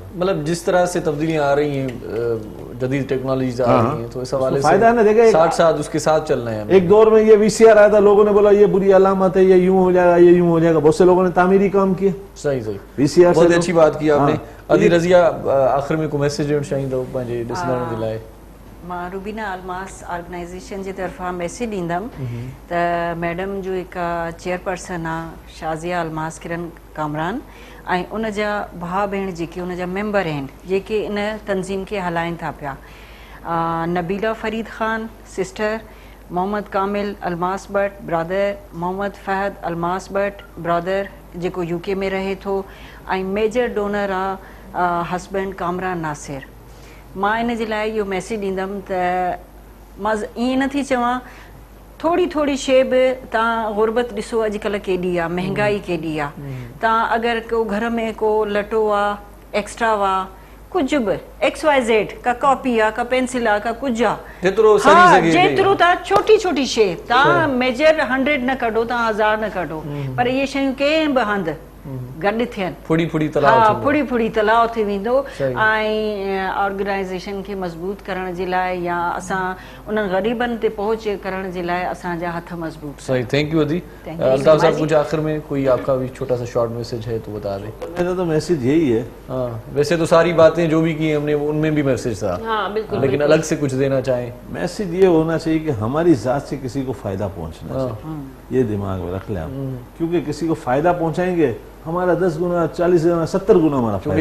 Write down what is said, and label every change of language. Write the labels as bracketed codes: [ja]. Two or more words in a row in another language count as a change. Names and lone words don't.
[hi] मतलब जिस तरह से तब्दीलियां आ रही हैं, जदीद टेक्नोलॉजी आ रही हैं, तो इस हवाले से फायदा है ना। देखिए साथ उसके साथ चलना है। एक दौर में ये वीसीआर आया था, लोगों ने बोला ये बुरी अलामत है, ये यूं हो जाएगा, ये यूं हो जाएगा, बहुत से लोगों ने तामीरी काम किए। सही वीसीआर बहुत अच्छी बात की आपने। [sd] अदी रज़िया, आखिर में को मैसेज ॾियणु चाहींदो पंहिंजे ॾिसंदड़नि जे लाइ? मां रुबीना अलमास ऑर्गेनाइजेशन जी तरफ़ां मैसेज ॾींदमि त मैडम जो हिकु चेयरपर्सन आहे शाज़िया अलमास किरन कामरान, ऐं उन जा भाउ भेण जेके उन जा मेंबर आहिनि, जेके इन तंज़ीम खे हलाइनि था पिया, नबीला फरीद ख़ान सिस्टर, मोहम्मद कामिल अलमास भट्ट ब्रदर, मोहम्मद फ़हद अलमास भट्ट ब्रदर जेको यूके में रहे थो, ऐं [en] major donor [sd] आहे हस्बैंड कामरान नासिर। मां इन जे लाइ इहो मैसेज ॾींदमि त मां ईअं नथी चवां, थोड़ी शइ बि तव्हां गुरबत ॾिसो अॼुकल्ह केॾी आहे, महांगाई केॾी आहे। तव्हां अगरि को घर में को लटो आहे, एक्स्ट्रा आहे, कुझु बि XYZ का कॉपी आहे, का पेंसिल आहे, का कुझु आहे, जेतिरो तव्हां छोटी शइ, तव्हां मेजर 100 न कढो, तव्हां 1000 न कढो, पर इहे शयूं कंहिं बि हंधि गॾु थियनि, फुड़ी तलाउ थी वेंदो। ऐं ऑर्गेनाइज़ेशन खे मज़बूत करण जे लाइ या असां उन्हनि ग़रीबनि ते पहुच करण जे लाइ असांजा हथ मज़बूत। सही, [en] thank you [sd] अदी। [hi] अल्ताफ साहब, कुछ आखिर में कोई आपका भी छोटा सा शॉर्ट मैसेज है तो बता दें। मेरा तो मैसेज यही है। वैसे तो सारी बातें जो भी की हमने उनमें भी मैसेज था, लेकिन अलग से कुछ देना चाहें। मैसेज ये होना चाहिए कि हमारी जात से किसी को फायदा पहुंचना चाहिए, ये दिमाग में रख लें आप, क्योंकि किसी को फायदा पहुंचाएंगे हमारा 10 गुना 40 गुना 70 गुना हमारा फायदा।